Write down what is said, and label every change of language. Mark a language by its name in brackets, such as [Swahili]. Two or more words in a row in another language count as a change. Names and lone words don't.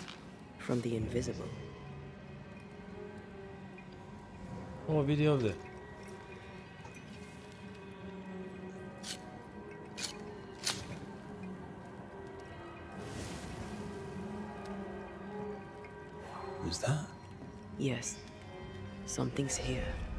[English] From the invisible. [Croatian] O, vidi ovdje. [English] Is that? Yes. Something's here.